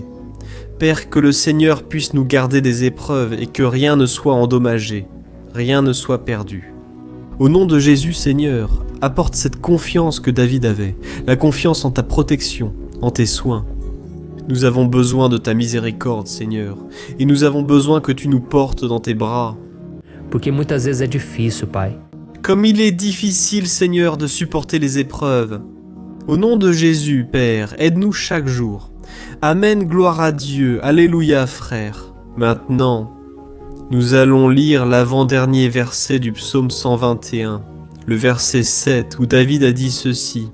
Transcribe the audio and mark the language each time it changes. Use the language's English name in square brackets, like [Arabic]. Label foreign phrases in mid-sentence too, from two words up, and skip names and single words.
[French] Père, que le Seigneur puisse nous garder des épreuves et que rien ne soit endommagé, rien ne soit perdu. Au nom de Jésus, Seigneur, apporte cette confiance que David avait, la confiance en ta protection, en tes soins. Nous avons besoin de ta miséricorde, Seigneur, et nous avons besoin que tu nous portes dans tes bras. [Portuguese] Porque muitas vezes é difícil, Pai. [French] Comme il est difficile, Seigneur, de supporter les épreuves. Au nom de Jésus, Père, aide-nous chaque jour. Amen, gloire à Dieu, alléluia, frère. Maintenant, nous allons lire l'avant-dernier verset du psaume 121, le verset 7, où David a dit ceci.